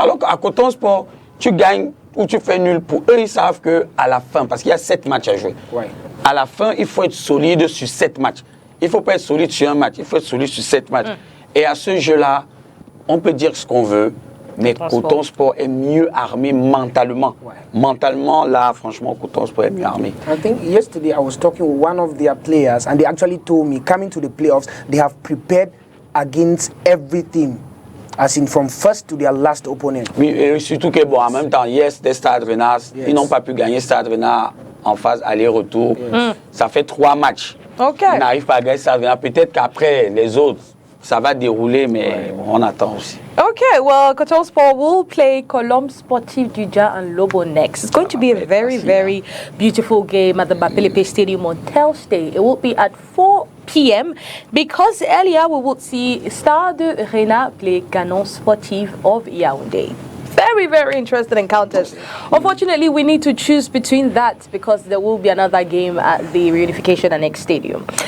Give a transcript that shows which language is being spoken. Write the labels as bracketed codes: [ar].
[fr] Alors qu'à Cotton Sport, tu gagnes ou tu fais nul. Pour eux, ils savent qu'à la fin, parce qu'il y a 7 matchs à jouer, à la fin, il faut être solide sur 7 matchs. Il ne faut pas être solide sur un match, il faut être solide sur 7 matchs. Et à ce jeu-là, on peut dire ce qu'on veut, mais Cotton Sport est mieux armé mentalement. Mentalement, là, franchement, Cotton Sport est mieux armé. [en] I think yesterday I was talking with one of their players, and they actually told me, coming to the playoffs, they have prepared against everything, as in from first to their last opponent. [fr] Oui, et surtout que, bon, en même temps, des Stade Rennais, ils n'ont pas pu gagner Stade Rennais en phase aller-retour. Ça fait 3 matchs. Ils n'arrivent pas à gagner Stade Rennais. Peut-être qu'après, les autres, ça va dérouler, mais on attend aussi. [en] Okay, well, Cotton Sport will play Colombe Sportif Duja and Lobo next. It's going to be a very, very beautiful game at the Bapelepe Stadium on Thursday. It will be at 4 p.m. because earlier we would see Stade Rennais play Canon Sportif of Yaoundé. Very, very interesting encounters. Unfortunately, we need to choose between that because there will be another game at the Reunification Annex Stadium.